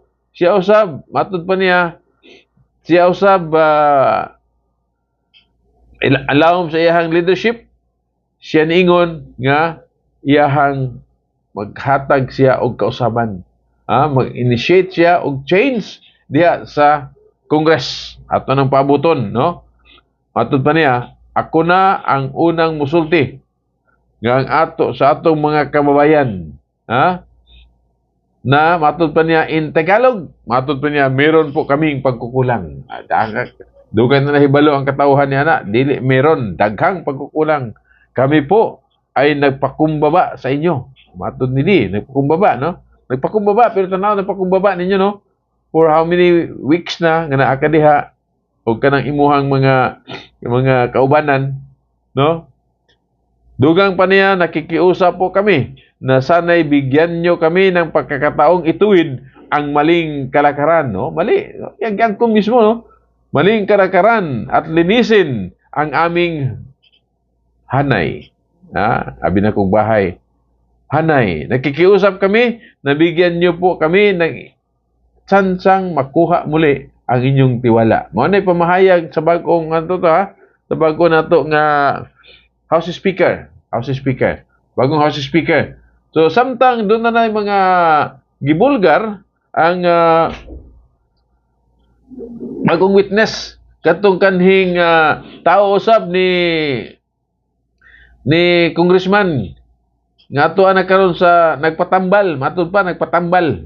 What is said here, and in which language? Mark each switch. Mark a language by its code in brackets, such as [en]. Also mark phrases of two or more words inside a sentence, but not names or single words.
[ceb] Siya usab matud pa niya, siya usab alawom sa iyahang leadership, siya niingon nga iyahang maghatag siya og kausaban, mag-initiate siya og change diha sa Congress ato nang pabuton, no? Matud pa niya, ako na ang unang musulti nga ang sa atong mga kababayan, ha? Na matud pa niya [en] in Tagalog, [ceb] matud pa niya [tl] meron po kaming pagkukulang. [ceb] Dugan na nahibalo ang katawhan niya na, dili meron daghang pagkukulang. [tl] Kami po ay nagpakumbaba sa inyo. [ceb] Matud nili, nagpakumbaba, no? Nagpakumbaba, pero tanaw nagpakumbaba ninyo, no? [en] For how many weeks [ceb] na nga naa ka diha o kanang imuhang mga kaubanan, no? Dugang pa niya, [tl] nakikiusap po kami na sana'y bigyan nyo kami ng pagkakataong ituwid ang maling kalakaran, no? Mali. Yan ko mismo, no? Maling kalakaran at linisin ang aming hanay. [ceb] Abi na kong bahay. Hanay. [tl] Nakikiusap kami na bigyan nyo po kami ng tsansang makuha muli ang inyong tiwala. [ceb] Mao na'y pamahayag sa bagong sa bago nato nga House Speaker. [tl] Bagong House Speaker. [ceb] So, samtang doon na mga gibulgar ang bagong witness katong kanhing tao usab ni congressman nga ato ana karon sa nagpatambal, matud pa nagpatambal.